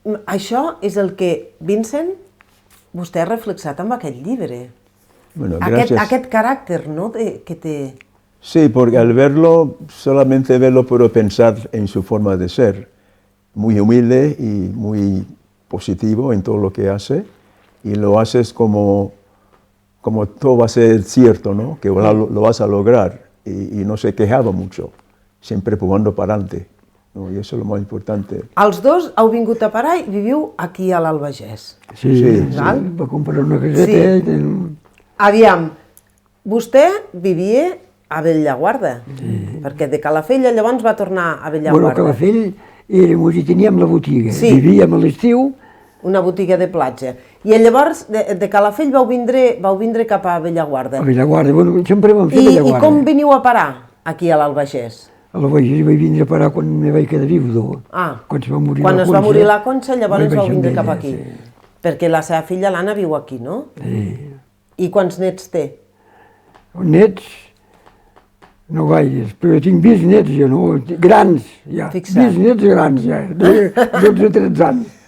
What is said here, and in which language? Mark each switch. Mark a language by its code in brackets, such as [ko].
[ca] Això és el que, Vincent, vostè ha reflexat amb aquest llibre. Aquest caràcter, ¿no?, que té... [es] Sí, porque al verlo, solamente verlo puedo pensar en su forma de ser, muy humilde y muy positivo en todo lo que hace, y lo haces como todo va a ser cierto, ¿no? Que lo vas a lograr, y no se quejaba mucho, siempre jugando para adelante, ¿no? Y eso es lo más importante. [ca] Els dos heu vingut a parar i viviu aquí a l'Albagés. Sí, va comprar una caseta. Aviam, vostè vivia a Bellaguarda, perquè de Calafell llavors va tornar a Bellaguarda. Bueno, a Calafell teníem la botiga, vivíem a l'estiu. Una botiga de platja. I llavors de Calafell vau vindre cap a Bellaguarda. A Bellaguarda, bueno, sempre vam fer Bellaguarda. I com veniu a parar aquí a l'Albagés? A l'Albagés vaig vindre a parar quan me vaig quedar viudo. Quan es va morir la Conxa. Quan es va morir la Conxa, llavors vau vindre cap aquí. Perquè la seva filla l'Anna viu aquí, no? Sí. I quants nets té? Nets? No gaires, però tinc bisnets jo, no? Grans, ja. Bisnets grans, ja, de 12 o 13 anys.